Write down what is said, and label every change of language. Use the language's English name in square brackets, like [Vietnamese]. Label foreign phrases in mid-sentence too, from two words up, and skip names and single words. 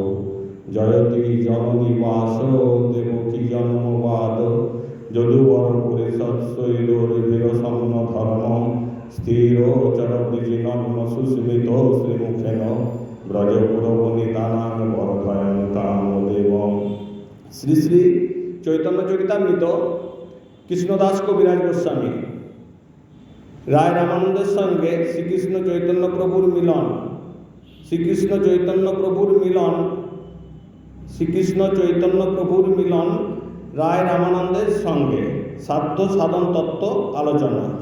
[Sanskrit] জয়তি জননিবাসো দেবকী জন্মবাদ যদুবর পরিষদ শৈলোর্ভিরসন্ন ধর্মং স্থিরোচর বৃজিনগ্ন সুস্মিত শ্রীমুখেন ব্রজপুরবনিতানাং বরধয়ং কামদেবং। [Bangla] শ্রী শ্রী চৈতন্য চরিতামৃত কৃষ্ণদাস কবিরাজ গোস্বামী। রায় রামানন্দের সঙ্গে শ্রীকৃষ্ণ চৈতন্য প্রভুর মিলন। শ্রীকৃষ্ণ চৈতন্য প্রভুর মিলন। শ্রীকৃষ্ণ চৈতন্য প্রভুর মিলন রায় রামানন্দের সঙ্গে সাধ্য সাধন তত্ত্ব আলোচনা।